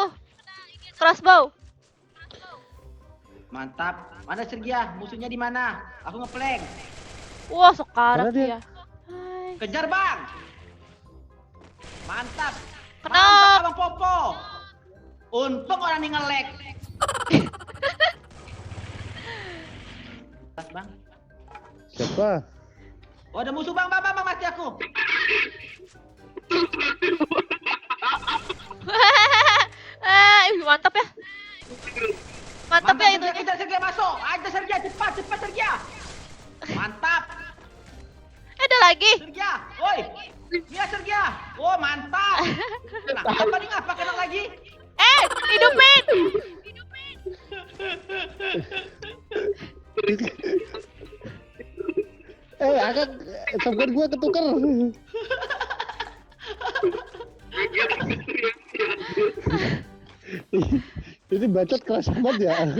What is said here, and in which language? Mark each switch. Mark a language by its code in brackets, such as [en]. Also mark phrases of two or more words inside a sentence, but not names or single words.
[id] Crossbow. Mantap. Mana Sergia? Musuhnya di mana? Aku ngeplank. Wah, sekarat Mana dia? dia. Hai. Kejar Bang. Mantap. Kenop. Mantap Abang Popo. Untung orang ini nge-lag. Pas Bang. siapa? Oh ada musuh Bang, mati aku. Mantap ya. Mantap ya itu. Sergia, Sergia masuk. Aja Sergia, cepat Sergia. Mantap. Ada lagi. Sergia, woi. Iya Sergia. Oh mantap. Nah, apa nih ngapa kena lagi? Hidupin. Akan sampai gua ketukar. Ini bacot keras amat ya.